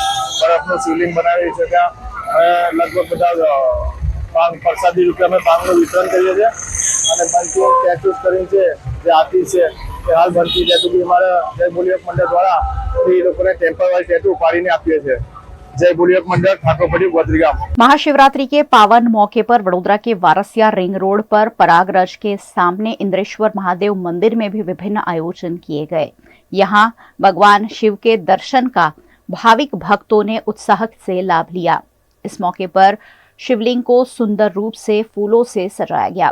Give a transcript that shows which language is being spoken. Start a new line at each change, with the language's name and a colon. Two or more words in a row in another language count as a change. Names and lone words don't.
Gujarati: બરફનું શિવલિંગ બનાવીએ છીએ ત્યાં. લગભગ બધા પ્રસાદી રૂપે અમે પાનનું વિતરણ કરીએ છીએ. અને બનતી ટેટૂસ કરીને છે જે આતી છે એ હાલ બનતી ટેટુ બી અમારા જય બોલિયક મંડળ દ્વારા એ લોકોને
English: temple wise
Gujarati: ટેટુ પાડીને આપીએ છીએ.
Hindi: जय बोलियक मंडल ठाकुरपड़ी गोत्रीगाम। महाशिवरात्रि के पावन मौके पर वडोदरा के वारसिया रिंग रोड पर परागरज के सामने इंद्रेश्वर महादेव मंदिर में भी विभिन्न आयोजन किए गए। यहाँ भगवान शिव के दर्शन का भाविक भक्तों ने उत्साह से लाभ लिया। इस मौके पर शिवलिंग को सुंदर रूप से फूलों से सजाया गया।